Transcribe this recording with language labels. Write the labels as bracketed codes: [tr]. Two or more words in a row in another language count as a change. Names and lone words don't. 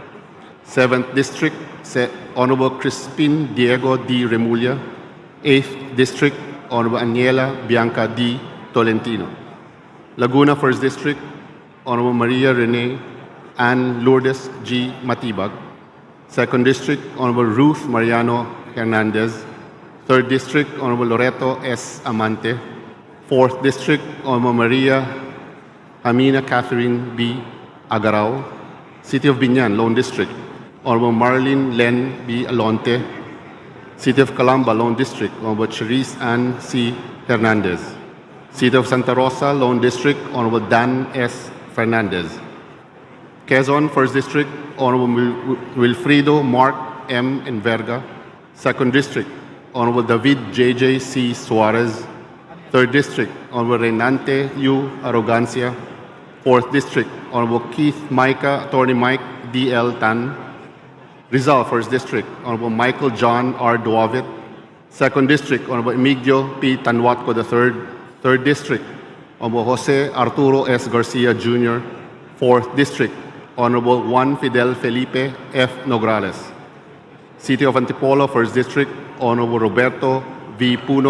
[en] 7th District, Honorable Crispin Diego D. Remulla. 8th District, Honorable Aniela Bianca D. Tolentino. Laguna, 1st District, Honorable Maria Rene Ann Lourdes G. Matibag. 2nd District, Honorable Ruth Mariano Hernandez. 3rd District, Honorable Loreto S. Amante. 4th District, Honorable Maria Amina Catherine B. Agarao. City of Binyan, Lone District, Honorable Marlene Len B. Alonte. City of Calamba, Lone District, Honorable Cherise Ann C. Hernandez. City of Santa Rosa, Lone District, Honorable Dan S. Fernandez. Quezon, 1st District, Honorable Wilfrido Mark M. Enverga. 2nd District, Honorable David J.J. C. Suarez. 3rd District, Honorable Renante U. Arrogancia. 4th District, Honorable Keith Micah, Attorney Mike D.L. Tan. Rizal, 1st District, Honorable Michael John R. Duavit. 2nd District, Honorable Emigdio P. Tanwatco III. 3rd District, Honorable Jose Arturo S. Garcia Jr. 4th District, Honorable Juan Fidel Felipe F. Nograles. City of Antipolo, 1st District, Honorable Roberto V. Puno.